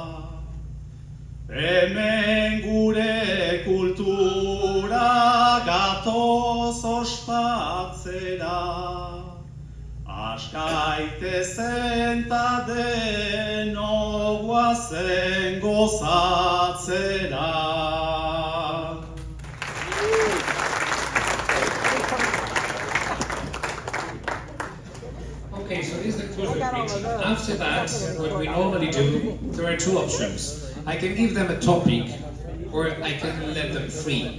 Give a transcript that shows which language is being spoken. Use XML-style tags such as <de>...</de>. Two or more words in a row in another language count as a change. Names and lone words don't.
<eu>Hemen gure kultura gatoz ospatzera. Askaitezen ta denok goazen gozatzera.</eu> <en>Okay, so this is the closure greeting. After that, what we normally do, there are two options. I can give them a topic, or I can let them free.</en>